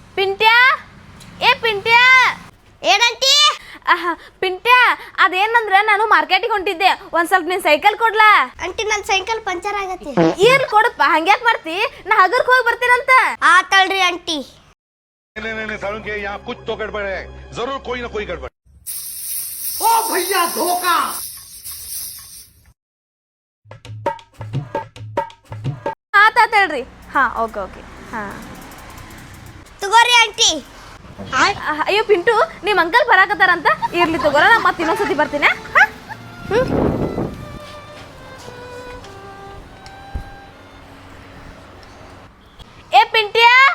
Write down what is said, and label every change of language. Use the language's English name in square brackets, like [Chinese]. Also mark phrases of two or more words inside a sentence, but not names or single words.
[Kannada] ಪಿಂಟ್ಯಾ ಏ ಪಿಂಟ್ಯಾ ಏನಂತಿ? ಪಿಂಟ್ಯಾ ಅದೇನಂದ್ರೆ ನಾನು ಮಾರ್ಕೆಟಿಗೆ ಹೊಂಟಿದ್ದೆ ಒಂದ್ ಸ್ವಲ್ಪ ನೀನ್ ಸೈಕಲ್ ಕೊಡ್ಲಾ? ಅಂಟಿ ನನ್ನ [English] cycle puncture [Kannada] ಆಗತ್ತೆ. ಇರ್ಲಿ ಕೊಡಪ್ಪ, ಹಂಗ್ಯಾಕ್ ಮಾಡ್ತಿ? ನಾ ಹಗರ್ಕ್ ಹೋಗಿ ಬರ್ತೀನಂತ. ಆತಳ್ರಿ ಅಂಟಿ. [Hindi] नहीं सालों के यहाँ कुछ तो गड़बड़ है, जरूर कोई ना कोई गड़बड़। ओ भैया धोखा। [Kannada] ಆತಾತ ಹೇಳ್ರಿ. ಹಾ [English] okay okay. [Kannada] ಹಾ ತಗೋರಿ ಆಂಟಿ. ಅಯ್ಯೋ ಪಿಂಟು, ನಿಮ್ ಅಂಕಲ್ ಬರಾಕತ್ತಾರಂತ. ಇರ್ಲಿ ತಗೋರ, ನಾ ಮತ್ತೆ ಇನ್ನೊಂದ್ಸತಿ ಬರ್ತೀನಿ. ಏ ಪಿಂಟ್ಯಾ,